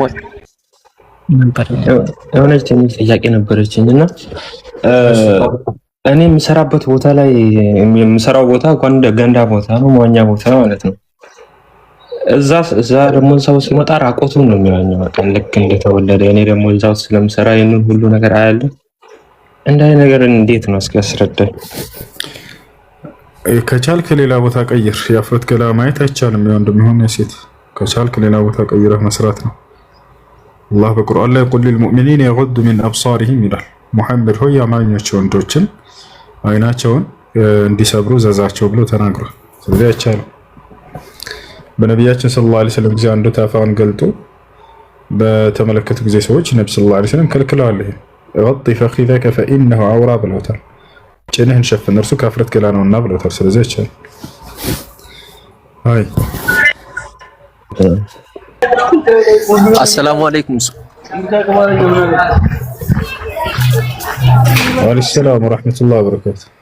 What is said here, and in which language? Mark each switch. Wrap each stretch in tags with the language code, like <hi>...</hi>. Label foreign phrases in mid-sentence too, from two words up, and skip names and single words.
<am>የሆነች ትንሽ ጥያቄ ነበረችኝ እና እኔ የምሰራበት ቦታ ላይ የምሰራው ቦታ ገንዳ ቦታ ነው፣ መዋኛ ቦታ ማለት ነው። እዛ ደግሞ ሰው ሲመጣ ራቆቱን ነው የሚዋኘው ልክ እንደተወለደ። እኔ ደግሞ እዛው ስለምሰራ ይሄንን ሁሉ ነገር አያለሁ። እንዳይ ነገር እንዴት ነው እስኪ አስረዳኝ። ከቻልክ ሌላ ቦታ ቀይር። ያፍረት ገላ ማየት አይቻልም። ያው እንደሚሆን የሴት ከቻልክ ሌላ ቦታ ቀይረህ መስራት ነው። አላህ በቁርአን ላይ ቁል</am> <ar>للمؤمنين يغضوا من ابصارهم</ar> <am>ይላል። ሙሐመድ ሆይ አማኞች ወንዶችን አይናቸውን እንዲሰብሩ ዘዛቸው ብሎ ተናግሯል። ስለዚህ አይቻልም። በነቢያችን</am> <ar>صلى الله عليه وسلم</ar> <am>ጊዜ አንዱ ታፋውን ገልጦ በተመለከቱ ጊዜ ሰዎች ነብዩ</am> <ar>صلى الله عليه وسلم</ar> <am>ከልክለዋል። ይሄ</am> <ar>غطي فخذك فانه عورة</ar> <am>ብለውታል። ጭንህን ሸፍን እርሱ ከፍረት ገላ ነውና ብለውታል። ስለዚህ አይቻልም። አይ</am> <ar>السلام عليكم። وعليكم السلام ورحمة الله وبركاته።</ar>